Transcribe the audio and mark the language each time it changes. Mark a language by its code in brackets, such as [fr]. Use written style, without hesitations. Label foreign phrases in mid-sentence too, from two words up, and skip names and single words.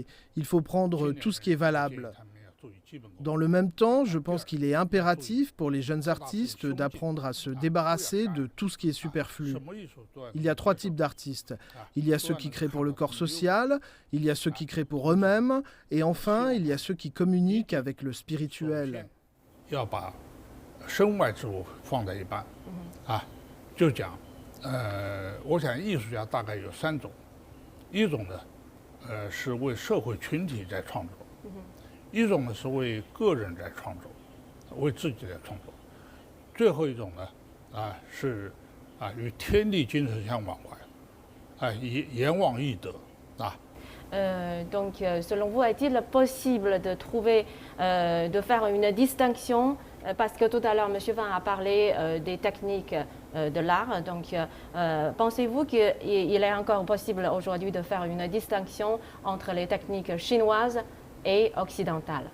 [fr] Il faut prendre tout ce qui est valable. Dans le même temps, je pense qu'il est impératif pour les jeunes artistes d'apprendre à se débarrasser de tout ce qui est superflu. Il y a 3 types d'artistes. Il y a ceux qui créent pour le corps social, il y a ceux qui créent pour eux-mêmes, et enfin, il y a ceux qui communiquent avec le spirituel. [zh] 我想艺术家大概有3种，一种呢，是为社会群体在创作，一种呢是为个人在创作， 为自己的创作。最后一种呢，是与天地精神相往来，言往易得 [fr] Donc, selon vous, est-il possible de trouver, de faire une distinction, parce que tout à l'heure, M. Fan a parlé des techniques de l'art. Donc, pensez-vous qu'il est encore possible aujourd'hui de faire une distinction entre les techniques chinoises et occidentales?